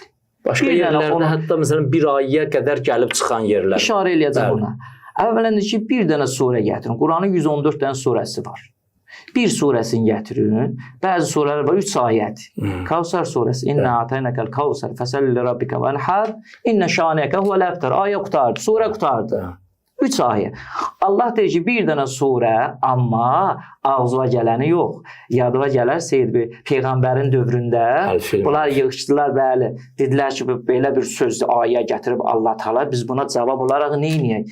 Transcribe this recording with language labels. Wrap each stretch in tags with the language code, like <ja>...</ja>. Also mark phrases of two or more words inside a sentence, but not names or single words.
<az>Başqa yerlərdə hətta məsələn bir ayəyə qədər gəlib çıxan yerlər. İşarə eləyəcəm ona. Əvvələn ki, bir dənə surə gətirin. Quranın 114 dənə surəsi var. Bir surəsini gətirin. Bəzi surələr var 3 ayət. Kavsar surəsi.</az> <ar>إنا أعطيناك الكوثر فصل لربك وانحر إن شانئك هو الأبتر.</ar> <az>Ayə qurtardı, surə qurtardı. 3 ayə. Allah deyir ki, bir dənə surə, amma ağzıva gələni yox. Yadıva gələr Seyid Peyğəmbərin dövründə bunlar yığışdılar, bəli. Dedilər ki, belə bir sözdür, ayə gətirib Allah Taala biz buna cavab olaraq nə edək?</az>